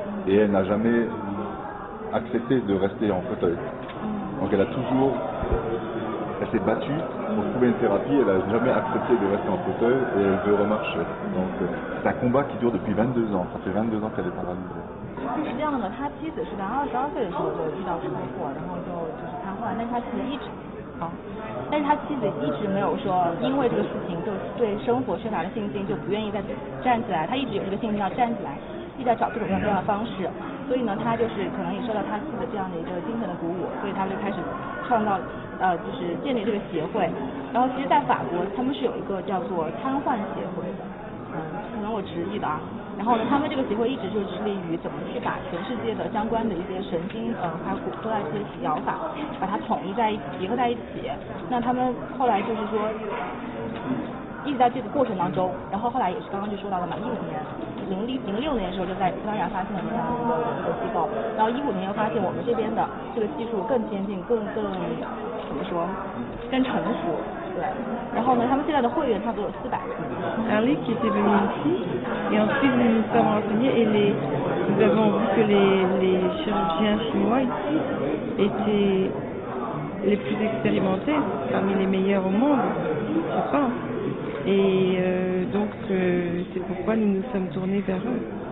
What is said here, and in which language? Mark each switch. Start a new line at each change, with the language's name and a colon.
French: Et elle n'a jamais accepté de rester en fauteuil. Donc elle s'est battue pour trouver une thérapie, elle n'a jamais accepté de rester en fauteuil et elle veut remarcher. Donc c'est un combat qui dure depuis 22 ans, ça fait 22 ans qu'elle est paralysée.
Chinese: 是这样的，他妻子是在22岁的时候就遇到车祸，然后就是瘫痪，但是他妻子一直没有说因为这个事情就对生活缺乏了信心，就不愿意再站起来，他一直有这个信心要站起来，一直在找各种各样的方式，所以呢，他就是可能也受到他妻子这样的一个精神的鼓舞，所以他就开始创造就是建立这个协会。然后其实在法国他们是有一个叫做瘫痪协会的，可能我直译的啊。然后呢，他们这个协会一直就致力于怎么去把全世界的相关的一些神经还有骨科的一些疗法，把它统一在一起，结合在一起。那他们后来就是说，一直在这个过程当中，然后后来也是刚刚就说到了嘛，06年的时候就在葡萄牙发现了这样的一个机构，然后15年又发现我们这边的这个技术更先进，更怎么说，更成熟。对，然后呢，他们现在的会员差不多有400人。
French: Harley qui était venu ici et ensuite nous nous sommes renseignés et nous avons vu que les chirurgiens chinois ici étaient les plus expérimentés, parmi les meilleurs au monde, je pense. Et donc c'est pourquoi nous nous sommes tournés vers eux.